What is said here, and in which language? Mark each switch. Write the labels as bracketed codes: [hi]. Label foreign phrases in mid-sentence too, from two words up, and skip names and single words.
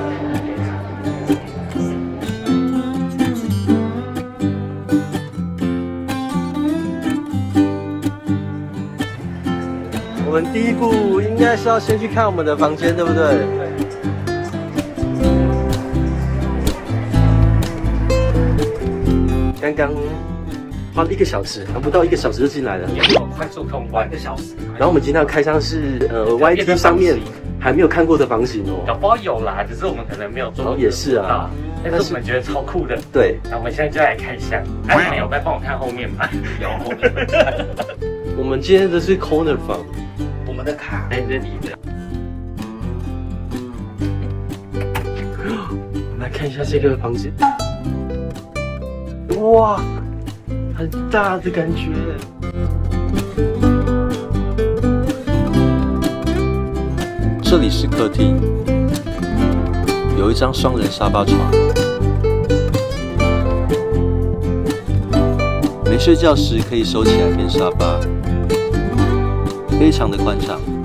[zh] 我们第一步应該是要先去看我們的房間，對不對？剛剛花了1個小時，還不到1個小時就進來了。有快速通關1個小時。然後我們今天要開箱是 YT 上面還沒有看過的房型哦。搞不好有啦，只是我們可能沒有做。也是啊，但是我們覺得超酷的。對，那我們現在就來開箱。哎，有在幫我看後面嗎？有後面。我們今天的是 corner 房。我們的卡在這裡的。我们來看一下這個房間。哇，很大的感覺。這裡是客廳，有一張雙人沙發床。沒睡覺時可以收起來變沙發，非常的寬敞。